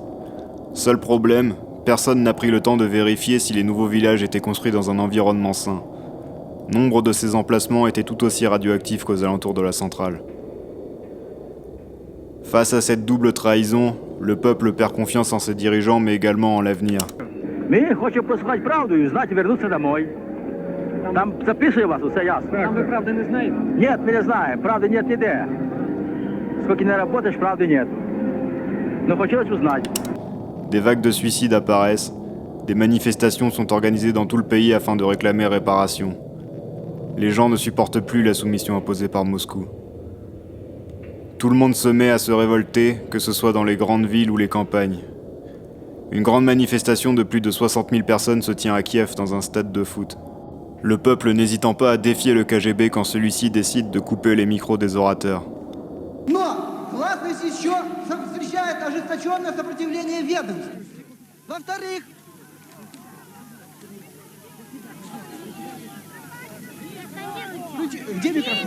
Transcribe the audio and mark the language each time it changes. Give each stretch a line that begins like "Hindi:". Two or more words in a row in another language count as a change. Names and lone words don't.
French: Seul problème, personne n'a pris le temps de vérifier si les nouveaux villages étaient construits dans un environnement sain. Nombre de ces emplacements étaient tout aussi radioactifs qu'aux alentours de la centrale. Face à cette double trahison, le peuple perd confiance en ses dirigeants mais également en l'avenir.
Ukrainian: Ми хочемо послухати правду і знати, вернутися домой. Там записує вас, усе ясно. Там ви правди не знаєте?
Russian: Нет, мы не знаем, правды нет нигде. Сколько не работаешь, правды нет. Но хотелось узнать.
French: Des vagues de suicides apparaissent, des manifestations sont organisées dans tout le pays afin de réclamer réparation. Les gens ne supportent plus la soumission imposée par Moscou. Tout le monde se met à se révolter, que ce soit dans les grandes villes ou les campagnes. Une grande manifestation de plus de 60 000 personnes se tient à Kiev dans un stade de foot. Le peuple n'hésitant pas à défier le KGB quand celui-ci décide de couper les micros des orateurs.
Russian: Но гласность еще встречает ожесточенное сопротивление ведомств. Во-вторых, где микрофон?